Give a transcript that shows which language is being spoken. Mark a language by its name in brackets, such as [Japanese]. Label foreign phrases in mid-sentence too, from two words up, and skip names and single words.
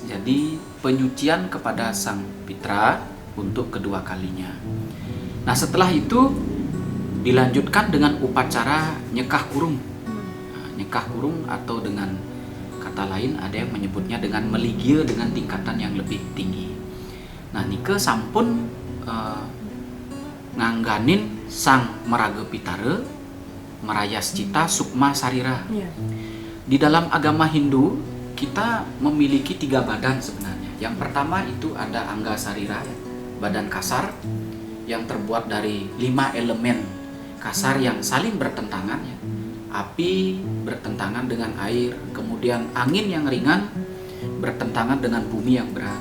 [Indonesian] Jadi penyucian kepada Sang Pitra untuk kedua kalinya. Nah setelah itu dilanjutkan dengan upacara nyekah kurung. Nyekah kurung atau dengan kata lain ada yang menyebutnya dengan Maligya dengan tingkatan yang lebih tinggi. [Balinese] Nah nike sampun ngangganin Sang Meraga Pitara merayas cita sukma sarira. [Indonesian] Di dalam agama Hindu kita memiliki 3 badan sebenarnya. Yang pertama itu ada angga sarira, badan kasar yang terbuat dari 5 elemen kasar yang saling bertentangan ya. Api bertentangan dengan air, kemudian angin yang ringan bertentangan dengan bumi yang berat.